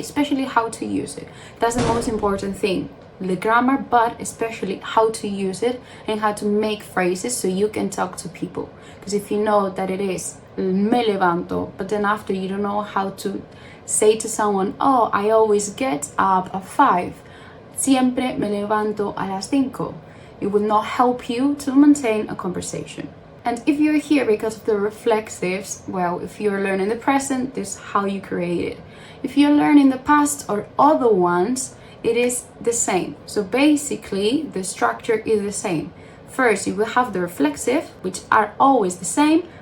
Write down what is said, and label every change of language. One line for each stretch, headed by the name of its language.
English: Especially how to use it. That's the most important thing. The grammar, but especially how to use it and how to make phrases so you can talk to people. Because if you know that it is
Spanish: me levanto,
English: but then after you don't know how to say to someone, oh, I always get up at 5.
Spanish: Siempre me levanto a las 5.
English: It will not help you to maintain a conversation. And if you're here because of the reflexives, well, if you're learning the present, this is how you create it. If you're learning the past or other ones, it is the same. So basically, the structure is the same. First, you will have the reflexive, which are always the same.